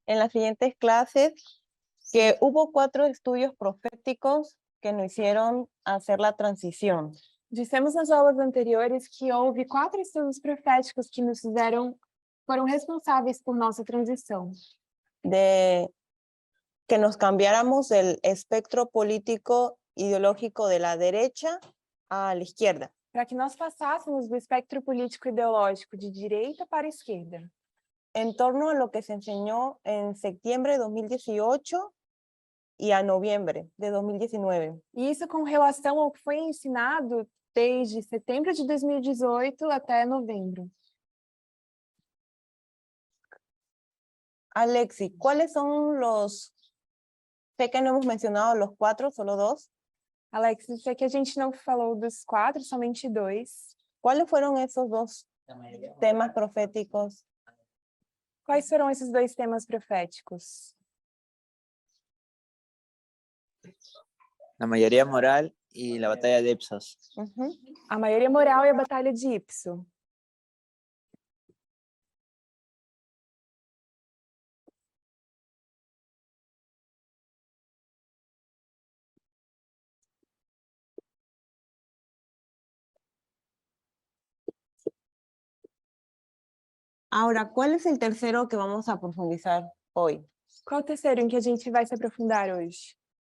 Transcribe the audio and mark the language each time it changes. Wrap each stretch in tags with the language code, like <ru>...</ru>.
<es>en las siguientes clases que hubo 4 estudios proféticos que nos hicieron hacer la transición.</es> <pt>Dissemos nas aulas anteriores que houve 4 estudos proféticos que foram responsáveis por nossa transição,</pt> <es>De que nos cambiáramos del espectro político ideológico de la derecha a la izquierda.</es> <pt>para que nós passássemos do espectro político ideológico de direita para a esquerda,</pt> <es>En torno a lo que se enseñó en septiembre de 2018 y a noviembre de 2019.</es> <pt>e isso com relação ao que foi ensinado desde setembro de 2018 até novembro.</pt> <es>Alexi, ¿cuáles son los? Sé que no hemos mencionado los 4, solo 2.</es> <pt>Alex, eu sei que a gente não falou dos 4, somente 2.</pt> <es>¿Cuáles fueron esos 2 temas proféticos?</es> <pt>Quais foram esses 2 temas proféticos?</pt> <es>La mayoría moral y la batalla de Ipsos.</es> <pt>A maioria moral e a batalha de Ipso.</pt> <es>Ahora, ¿cuál es el tercero que vamos a profundizar hoy?</es> <pt>Qual o terceiro em que a gente vai se aprofundar hoje?</pt>